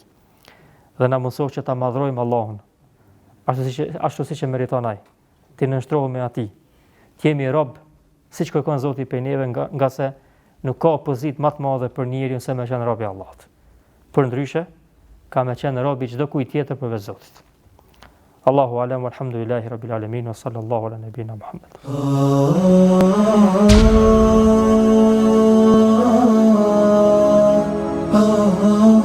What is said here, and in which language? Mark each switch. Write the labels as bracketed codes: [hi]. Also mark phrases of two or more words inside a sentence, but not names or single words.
[sq] Dhe na mëson që ta madhrojmë Allahun, ashtu siç e meriton ai. Ti nënshtrohemi atij. Të jemi rob siç kërkon Zoti prej neve, nga se nuk ka pozitë më të madhe për njeriu se me qenë rob i Allahut. Për ndryshe, ka me qenë rob i çdo kujt tjetër përveç Zotit. [ar] الله أعلم, والحمد لله رب العالمين، وصلى الله على نبينا محمد.